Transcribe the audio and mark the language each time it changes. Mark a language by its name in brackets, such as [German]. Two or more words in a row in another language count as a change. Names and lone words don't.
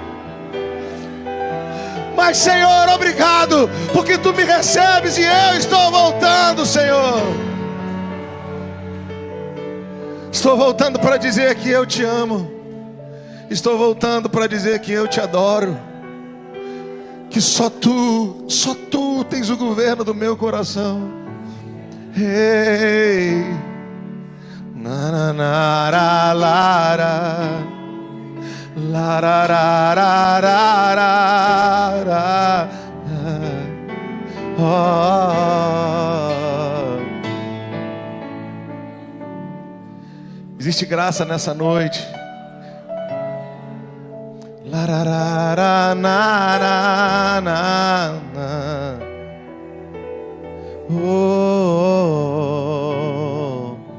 [Portuguese] Mas, Senhor, obrigado, porque tu me recebes e eu estou voltando, Senhor. Estou voltando para dizer que eu te amo. Estou voltando para dizer que eu te adoro. Que só tu tens o governo do meu coração. Hey, na na na ra, lara, lara, ra, ra, ra, ra, oh. Existe graça nessa noite. Lararara, na, na, na, na. Oh.